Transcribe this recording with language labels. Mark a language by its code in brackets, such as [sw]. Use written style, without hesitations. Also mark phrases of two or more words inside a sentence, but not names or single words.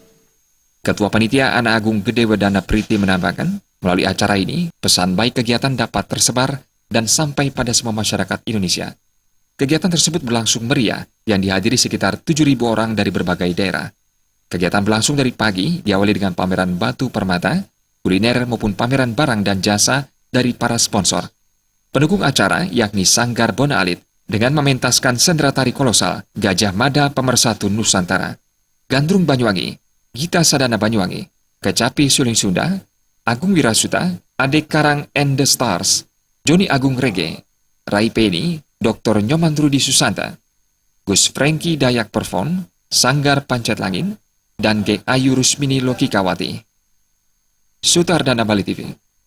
[id] Ketua Panitia Anak Agung Gede Wedana Priti menambahkan, melalui acara ini, pesan baik kegiatan dapat tersebar dan sampai pada semua masyarakat Indonesia. Kegiatan tersebut berlangsung meriah yang dihadiri sekitar 7.000 orang dari berbagai daerah. Kegiatan berlangsung dari pagi, diawali dengan pameran batu permata, kuliner maupun pameran barang dan jasa dari para sponsor. Pendukung acara yakni Sanggar Bona Alit dengan mementaskan sendera tari kolosal Gajah Mada Pemersatu Nusantara, Gandrung Banyuwangi, Gita Sadana Banyuwangi, Kecapi Suling Sunda, Agung Wirasuta, Ade Karang and the Stars, Joni Agung Rege, Rai Peni, Dr. Nyoman Rudi Susanta, Gus Franky Dayak Perform, Sanggar Pancet Langin, dan Gek Ayu Rusmini Lokikawati. Sutardana Bali TV.